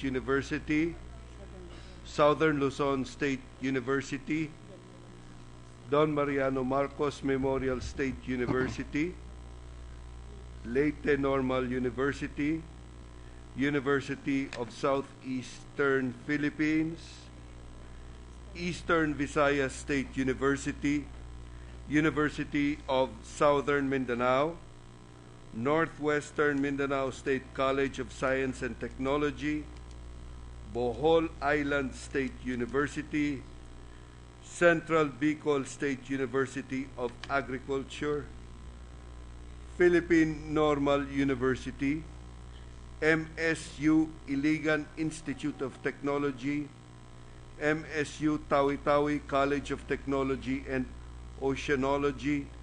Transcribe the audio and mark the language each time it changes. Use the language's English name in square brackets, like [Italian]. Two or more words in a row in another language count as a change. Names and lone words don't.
[English] University, Southern Luzon State University, Don Mariano Marcos Memorial State University, Leyte Normal University, University of Southeastern Philippines, Eastern Visayas State University, University of Southern Mindanao, Northwestern Mindanao State College of Science and Technology, Bohol Island State University, Central Bicol State University of Agriculture, Philippine Normal University, MSU Iligan Institute of Technology, MSU Tawi-Tawi College of Technology and Oceanology.